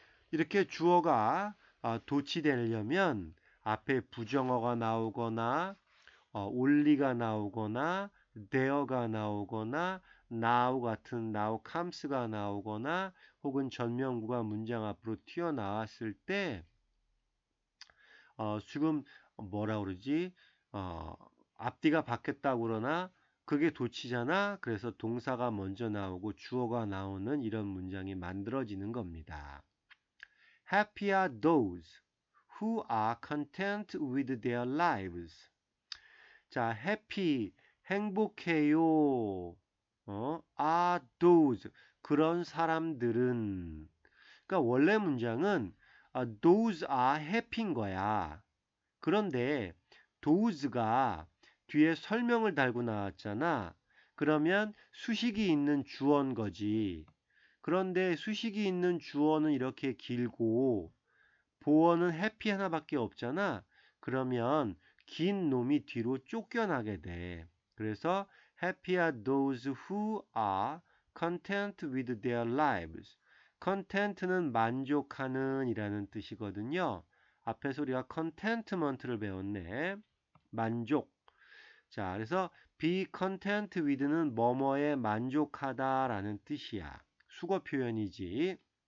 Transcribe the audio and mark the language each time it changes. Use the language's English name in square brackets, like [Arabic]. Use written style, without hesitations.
[Korean] 이렇게 주어가 도치되려면 앞에 부정어가 나오거나 only가 나오거나 there가 나오거나 now 같은 [English] now comes [Korean] 가 나오거나 혹은 전명구가 문장 앞으로 튀어나왔을 때 지금 뭐라 그러지? 앞뒤가 바뀌었다고 그러나 그게 도치잖아. 그래서 동사가 먼저 나오고 주어가 나오는 이런 문장이 만들어지는 겁니다. [English] Happy are those who are content with their lives. [Korean] 자, happy, 행복해요. [English] are those, [Korean] 그런 사람들은. 그러니까 원래 문장은 [English] those are happy [Korean] 인 거야. 그런데 those가 뒤에 설명을 달고 나왔잖아. 그러면 수식이 있는 주어인 거지. 그런데 수식이 있는 주어는 이렇게 길고 보어는 happy 하나밖에 없잖아. 그러면 긴 놈이 뒤로 쫓겨나게 돼. 그래서 [English] happy are those who are content with their lives. [Korean] content는 만족하는 이라는 뜻이거든요. 앞에서 우리가 contentment를 배웠네. 만족. 자, 그래서 [English] be content with [Korean] 는 뭐뭐에 만족하다라는 뜻이야. 수거 표현이지.